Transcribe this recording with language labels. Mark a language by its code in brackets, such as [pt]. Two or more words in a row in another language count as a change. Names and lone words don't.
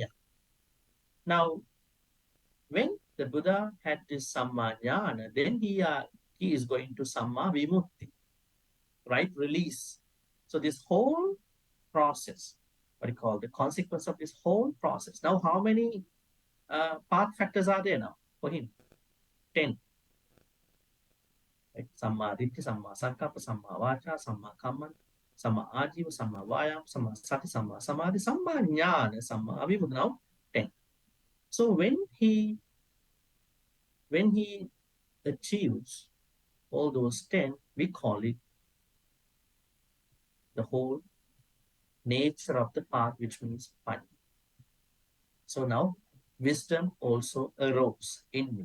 [en] Now, when the Buddha had this [pi] Samma Jnana, [en] then he is going to [pi] Samma Vimutti, [en] right? Release. So this whole process, what do you call the consequence of this whole process? Now, how many path factors are there now for him? 10. Right? [pi] Samma Ditti, Samma Sankappa, Samma Vacha, Samma Kamman, Samma Ajiva, Samma Vayam, Samma Sati, Samma Samadhi, Samma Jnana, Samma Avimukti. [en] Now 10. So when he achieves all those 10, we call it the whole nature of the path, which means Panya. So now wisdom also arose in me.